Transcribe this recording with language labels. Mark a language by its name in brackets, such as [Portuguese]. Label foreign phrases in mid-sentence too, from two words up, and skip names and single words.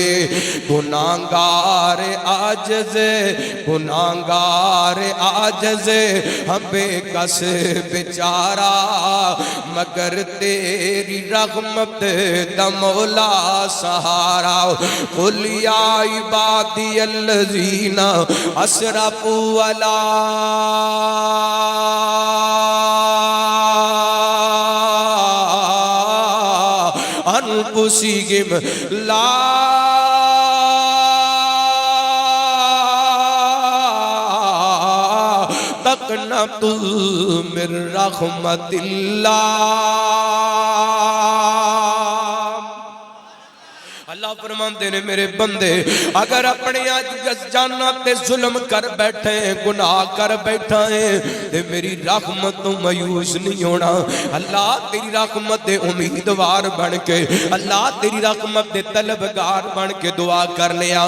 [Punjabi] گناہگار عاجز ہم بیکس بیچارہ مگر تیری رحمت دا مولا سہارا. [Arabic] قل يا عبادي الذين أسرفوا على أنفسهم لا تقنطوا من رحمة الله. [Punjabi] اللہ فرماتے نے میرے بندے اگر اپنے جاناں تے ظلم کر بیٹھے گناہ کر بیٹھا ہے تے میری رحمت توں مایوس نہیں ہونا. اللہ تیری رحمت دے امیدوار بن کے اللہ تیری رحمت دے طلبگار بن کے دعا کرنے آ.